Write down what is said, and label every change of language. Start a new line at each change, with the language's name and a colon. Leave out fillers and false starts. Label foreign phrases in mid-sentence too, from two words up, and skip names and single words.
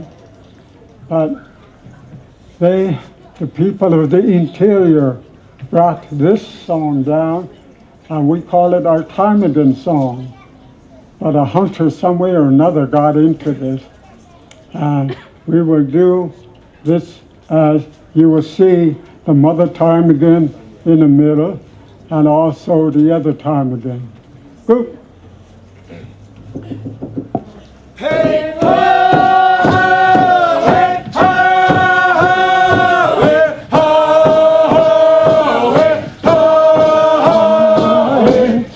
English: But the people of the interior brought this song down, and we call it our ptarmigan song. But a hunter some way or another got into this, and we will do this as you will see the mother ptarmigan in the middle, and also the other ptarmigan. Go. Hey, ho, hey, ho, hey, ho, hey, ho, hey,